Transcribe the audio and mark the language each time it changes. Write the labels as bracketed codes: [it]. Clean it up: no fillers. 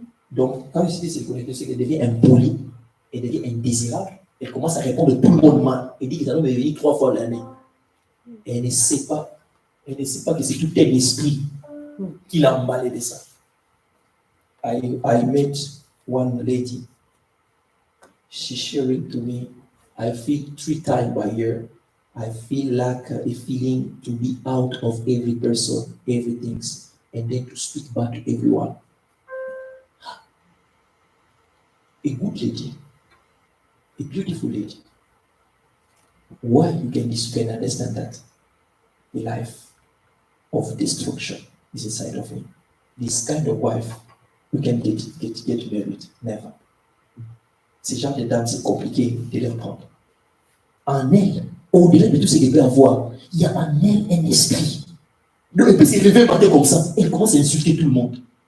[fr] Donc, quand je dis se déconnecter, c'est qu'elle devient impolie, elle devient indésirable, elle commence à répondre tout le monde mal. Elle dit que ça doit me venir 3 fois l'année. Et elle ne sait pas que c'est tout un esprit qui l'a emballé de ça. [en] I met one lady. She sharing to me, I feel 3 times by year. I feel like a feeling to be out of every person, everything, and then to speak back to everyone. A good lady, a beautiful lady. Why you can understand that? The life of destruction is inside of him. This kind of wife, you can get married. Never. [fr] Ces genres de dames, c'est compliqué de les prendre. En elle, au-delà de tout ce qu'elle peut avoir, il y a en elle un esprit. Donc elle peut se lever un matin comme ça, elle commence à insulter tout le monde.